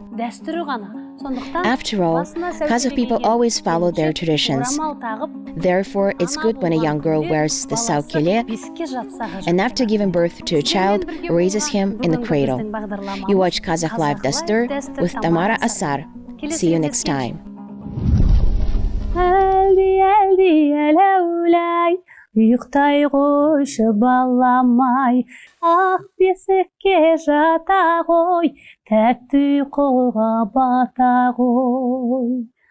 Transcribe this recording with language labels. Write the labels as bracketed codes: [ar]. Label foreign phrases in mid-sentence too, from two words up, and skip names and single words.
[en] After all, Kazakh people always follow their traditions. Therefore, it's good when a young girl wears the saukele and after giving birth to a child, raises him in the cradle. You watch Kazakh Live Dastur with Tamara Assar. See you next time. [kk] Ұйықтай қойшы баламай, ақ бесікке жата ғой, тәтті ұйқыға бата ғой.